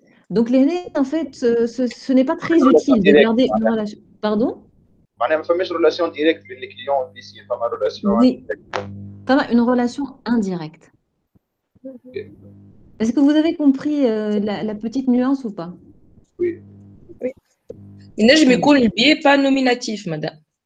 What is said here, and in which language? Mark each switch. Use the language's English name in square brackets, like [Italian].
[French] Donc, l'aîné, en fait, ce n'est pas très utile de garder une relation. Pardon? [Arabic] معناها ما فماش [French] relation directe [Arabic] بين [French] les clients [Arabic] والبيسين فما relation [French] Oui, une relation indirecte. Est-ce que vous avez compris la petite nuance ou pas? Oui. Il neige mais cool le billet pas nominatif, madame.